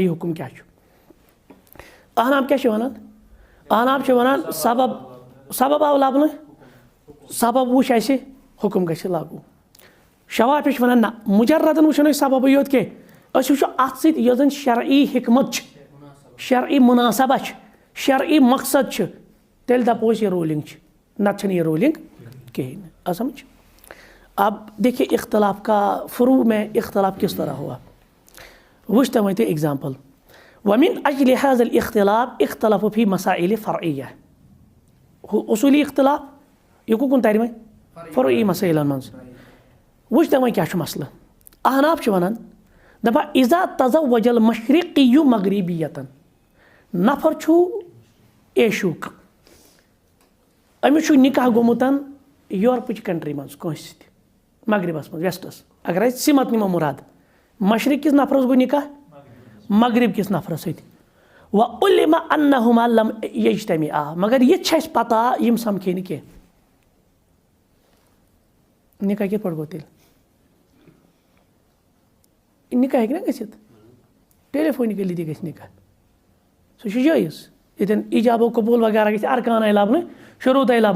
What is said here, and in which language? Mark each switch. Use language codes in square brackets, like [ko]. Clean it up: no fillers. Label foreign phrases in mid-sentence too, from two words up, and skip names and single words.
[ks] حُکُم کیٛاہ چھُ احناف کیٛاہ چھِ وَنان احناف چھِ وَنان سبب آو لَبنہٕ سبب وٕچھ اَسہِ حُکُم گژھِ لاگوٗ شوافیہ چھِ وَنان نہ مُجردن وٕچھو نہٕ أسۍ سببٕے یوت کینٛہہ أسۍ وٕچھو اَتھ سۭتۍ یۄس زَن شرعی حِکمت چھِ شرعی مُناسبہ چھِ شرعی مقصد چھِ تیٚلہِ دَپو أسۍ یہِ روٗلِنٛگ چھِ نَتہٕ چھَنہٕ یہِ روٗلِنٛگ کِہیٖنۍ نہٕ آ سمجھ [ur] اب دیکھیے اختلاف کا فروع میں اختلاف کس طرح ہوا [ks] وٕچھتا وۄنۍ تُہۍ ایگزامپل [ar] ومن اجل هذا الاختلاف اختلفوا في مسائل فرعیہ اصوٗلی اختلاف [ks] یہِ کُکُن تَرِ وۄنۍ فرعی مسٲیلَن منٛز وٕچھتا وۄنۍ کیٛاہ چھُ مسلہٕ احناف چھِ وَنان دَپان [ar] اذا تزوج المشرقی مغربیتن [ks] نفر چھُ ایشیُک أمِس چھُ نِکاح گوٚمُت یورپٕچ کنٹری منٛز کٲنٛسہِ سۭتۍ مغربس منٛز ویسٹس اگر أسۍ سِمت نِمو مُراد مشرق کِس نفرس گوٚو نِکاح مغرب کِس نفرس سۭتۍ [ar] وعلم انہما لم یجتمعا [ks] مگر یہِ تہِ چھِ اَسہِ پتہ یِم سمکھے نہٕ کینٛہہ نِکاح کِتھ پٲٹھۍ گوٚو تیٚلہِ نِکاح ہیٚکہِ نا گٔژھِتھ ٹیلیفونِکلی تہِ گژھِ نِکاح سُہ چھُ جٲیِز ییٚتٮ۪ن ایجابو قبوٗل وغیرہ گژھِ ارکان آیہِ لَبنہٕ شروٗط آیہِ